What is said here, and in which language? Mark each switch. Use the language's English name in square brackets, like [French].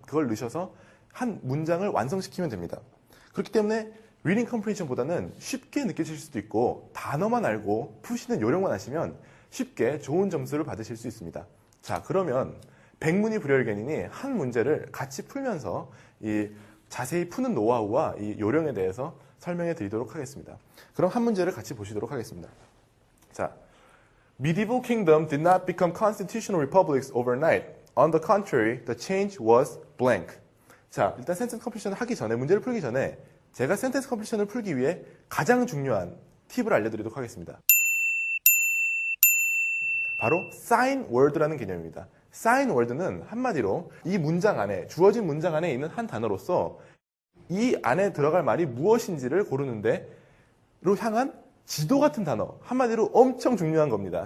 [Korean] 그걸 넣으셔서 한 문장을 완성시키면 됩니다. 그렇기 때문에 Reading Comprehension보다는 쉽게 느껴질 수도 있고 단어만 알고 푸시는 요령만 아시면 쉽게 좋은 점수를 받으실 수 있습니다. 자, 그러면 백문이 불여일견이니 한 문제를 같이 풀면서 이 자세히 푸는 노하우와 이 요령에 대해서 설명해 드리도록 하겠습니다. 그럼 한 문제를 같이 보시도록 하겠습니다. [English] 자, Medieval kingdom did not become constitutional republics overnight. On the contrary, the change was blank. [Korean] 자, 일단 센텐스 컴플리션을 하기 전에, 문제를 풀기 전에 제가 센텐스 컴플리션을 풀기 위해 가장 중요한 팁을 알려드리도록 하겠습니다. 바로 sign word라는 개념입니다. sign word는 한마디로 이 문장 안에, 주어진 문장 안에 있는 한 단어로서 이 안에 들어갈 말이 무엇인지를 고르는 데로 향한 지도 같은 단어, 한마디로 엄청 중요한 겁니다.